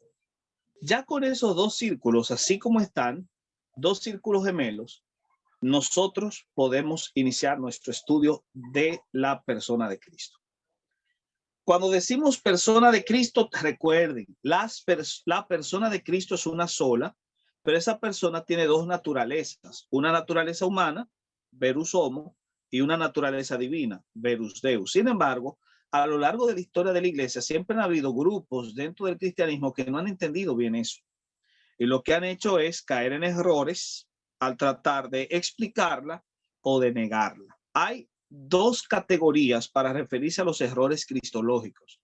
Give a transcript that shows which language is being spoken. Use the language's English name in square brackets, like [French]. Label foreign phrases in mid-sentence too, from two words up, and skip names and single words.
[Spanish] Ya con esos 2 círculos, así como están, 2 círculos gemelos, nosotros podemos iniciar nuestro estudio de la persona de Cristo. Cuando decimos persona de Cristo, recuerden, la persona de Cristo es una sola, pero esa persona tiene 2 naturalezas: una naturaleza humana, [Latin] verus homo, [Spanish] y una naturaleza divina, [Latin] verus Deus. [Spanish] Sin embargo, a lo largo de la historia de la iglesia siempre han habido grupos dentro del cristianismo que no han entendido bien eso. Y lo que han hecho es caer en errores al tratar de explicarla o de negarla. Hay 2 categorías para referirse a los errores cristológicos.